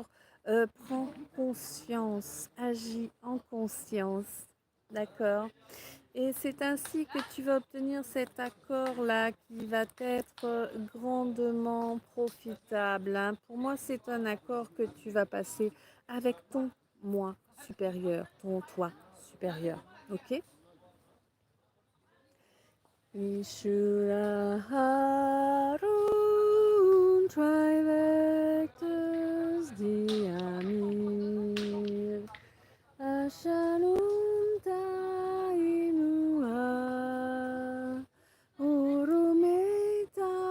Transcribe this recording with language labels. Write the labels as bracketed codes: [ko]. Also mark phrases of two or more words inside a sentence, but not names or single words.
[fr] Prends conscience, agis en conscience, d'accord? Et c'est ainsi que tu vas obtenir cet accord-là qui va être grandement profitable. Hein. Pour moi, c'est un accord que tu vas passer avec ton moi supérieur, ton toi supérieur. Ok? Ishura Harun Trivectus Diamir Ashalum Tainua Urumeta